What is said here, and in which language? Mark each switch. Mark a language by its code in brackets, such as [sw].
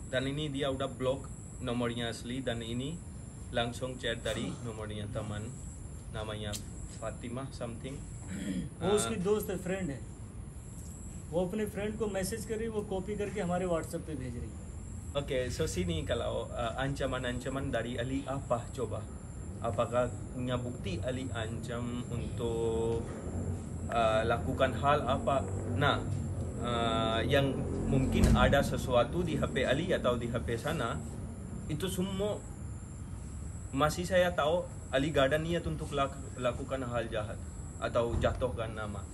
[id] Dan ini dia udah blok nomornya asli, dan ini langsung chat dari nomornya teman, namanya Fatimah something. [hi] वो उसकी दोस्त है, friend है। वो अपने फ्रेंड को मैसेज कर रही है, वो कॉपी करके हमारे व्हाट्सएप पे भेज रही है। [id] Oke, so sini kalau ancaman-ancaman dari Ali apa coba? Apakah punya bukti Ali ancam untuk lakukan hal apa? Nah, yang mungkin ada sesuatu di HP Ali atau di HP sana, itu semua masih saya tahu Ali gak ada niat untuk lakukan hal jahat atau jatuhkan nama.